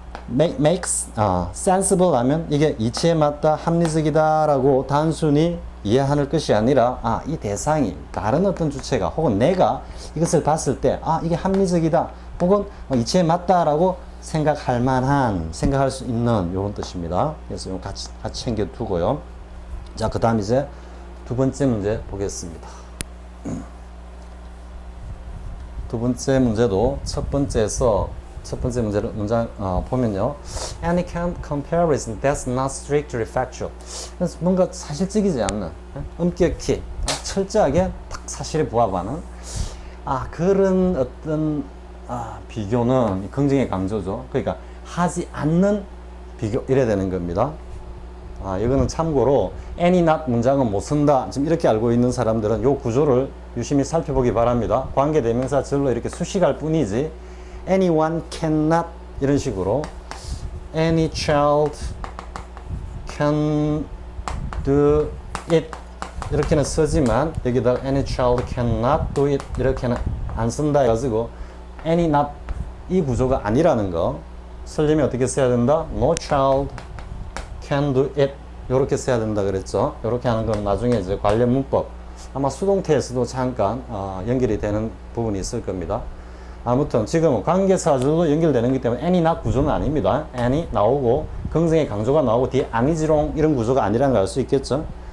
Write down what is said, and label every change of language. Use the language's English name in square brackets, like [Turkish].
[Korean] makes sensible 하면 이게 이치에 맞다, 합리적이다라고 단순히 이해하는 것이 아니라 이 대상이 다른 어떤 주체가 혹은 내가 이것을 봤을 때 이게 합리적이다 혹은 이치에 맞다라고 생각할 수 있는 이런 뜻입니다. 그래서 이거 같이 챙겨두고요. 자, 그 다음 이제 두 번째 문제 보겠습니다. 두 번째 문제도 첫 번째 문제를 문장 보면요. [English] Any comparison that's not strictly factual. [Korean] 그래서 뭔가 사실적이지 않는, 엄격히 철저하게 딱 사실에 부합하는 그런 어떤 비교는 긍정의 강조죠. 그러니까 하지 않는 비교 이래야 되는 겁니다. 이거는 참고로 any not 문장은 못 쓴다 지금 이렇게 알고 있는 사람들은 이 구조를 유심히 살펴보기 바랍니다. 관계대명사 절로 이렇게 수식할 뿐이지 anyone cannot 이런 식으로 [English] any child can do it [Korean] 이렇게는 쓰지만 여기다 [English] any child cannot do it [Korean] 이렇게는 안 쓴다 해가지고 any not 이 구조가 아니라는 거 쓰려면 어떻게 써야 된다? [English] no child can do it [Korean] 이렇게 써야 된다 그랬죠. 이렇게 하는 건 나중에 이제 관련 문법 아마 수동태에서도 잠깐 연결이 되는 부분이 있을 겁니다. 아무튼 지금은 관계사절로 연결되는 기 때문에 any not 구조는 아닙니다. any 나오고 긍정의 강조가 나오고 뒤에 아니지롱 이런 구조가 아니라는 걸 알 수 있겠죠.